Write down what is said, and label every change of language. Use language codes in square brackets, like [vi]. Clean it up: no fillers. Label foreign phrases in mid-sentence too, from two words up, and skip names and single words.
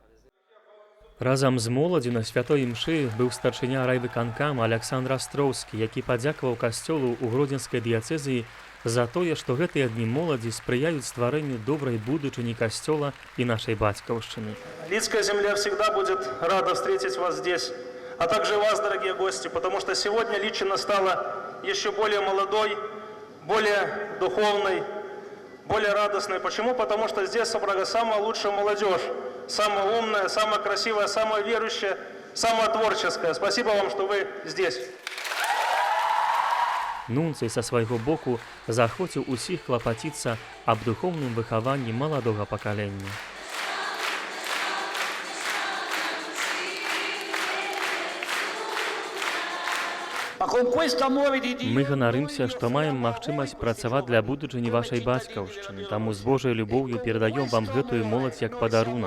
[be] Разам з моладзю на святой імшы быў старшыня райвыканкама Аляксандр Астроўскі, які падзякаваў касцёлу ў гродзенскай дыяцэзіі за тое, што гэтыя дні моладзі спрыяюць стварэнню добрай будучыні касцёла і нашай бацькаўшчыны. [ru] Лидская земля всегда будет рада встретить вас здесь, а также вас, дорогие гости, потому что сегодня Личино стала еще более молодой, более духовной, более радостной. Почему? Потому что здесь собрана самая лучшая молодежь, самая умная, самая красивая, самая верующая, самая творческая. Спасибо вам, что вы здесь. [be] Нунцый са свайго боку заахвоціў усіх клапаціцца аб духоўным выхаванні маладога пакалення. Мы ганарымся, што маем магчымасць працаваць для будучыні вашай бацькаўшчыны, таму з Божай любоўю перадаём вам гэтую моладзь як падарунак.